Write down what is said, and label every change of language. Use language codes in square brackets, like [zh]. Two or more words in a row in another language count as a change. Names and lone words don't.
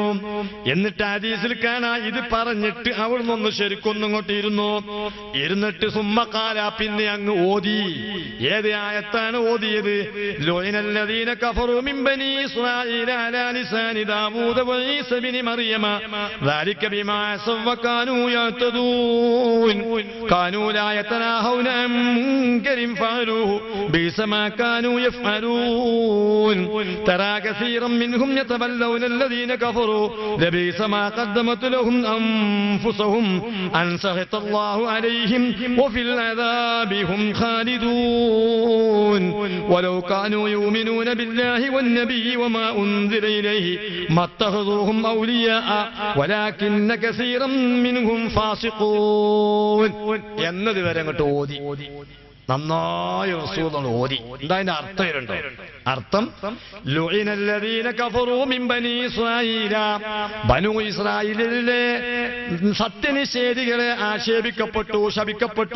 [ml] എന്നിട്ട് ഹദീസിൽ കാണാ ഇത് പറഞ്ഞിട്ട് അവിടെ നിന്ന് ശരിക്കൊന്നിങ്ങോട്ട് ഇരുന്നിട്ട് സുമ്മഖാല, പിന്നെ അങ്ങ് ഓതി. ഏത് ആയത്താണ് ഓതിയത്? [ar] لعن الذين كفروا من بني إسرائيل على لسان داوود وعيسى ابن مريم ذلك بما عصوا كانوا يعتدون كانوا لا يتناهون منكر فعلوه بئس ما كانوا يفعلون ترى كثيرا منهم يتولون الذين كفروا لبئس ما قدمت لهم أنفسهم أن سخط الله عليهم وفي العذاب هم خالدون ولو كانوا يؤمنون بالله والنبي وما أنزل إليه ما اتخذوهم أولياء ولكن كثيرا منهم فاسقون. [ml] എന്നത് വരെ അങ്ങോട്ട് ഓതി നന്നായി റസൂലുള്ളാഹി ഓതി. എന്താ അതിന്റെ അർത്ഥം? ഇരുണ്ടോ അർത്ഥം? [ar] لعن الذين كفروا من بني إسرائيل, [ml] ബനൂ ഇസ്രായേലിലെ സത്യനിഷേധികളെ ആക്ഷേപിക്കപ്പെട്ടു, ശപിക്കപ്പെട്ടു.